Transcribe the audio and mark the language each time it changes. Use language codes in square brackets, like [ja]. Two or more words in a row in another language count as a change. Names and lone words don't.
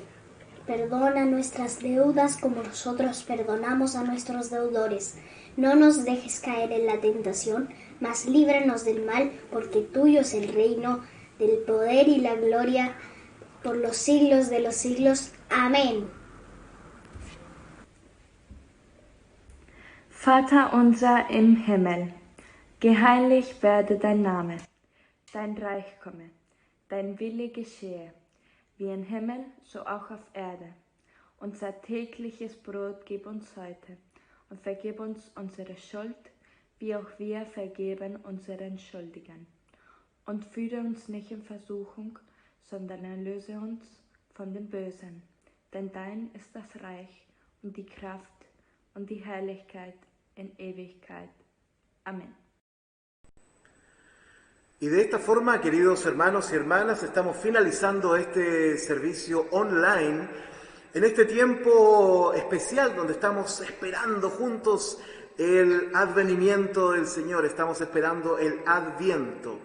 [es] Perdona nuestras deudas como nosotros perdonamos a nuestros deudores. No nos dejes caer en la tentación, mas líbranos del mal, porque tuyo es el reino, del poder y la gloria, por los siglos de los siglos. Amén. [de] Vater unser im Himmel, geheiligt werde dein Name, dein Reich komme, dein Wille geschehe, wie im Himmel, so auch auf Erde. Unser tägliches Brot gib uns heute und vergib uns unsere Schuld, wie auch wir vergeben unseren Schuldigen. Und führe uns nicht in Versuchung, sondern erlöse uns von dem Bösen. Denn dein ist das Reich und die Kraft und die Herrlichkeit in Ewigkeit. Amén. [es] Y de esta forma, queridos hermanos y hermanas, estamos finalizando este servicio online En este tiempo especial donde estamos esperando juntos el advenimiento del Señor, estamos esperando el Adviento.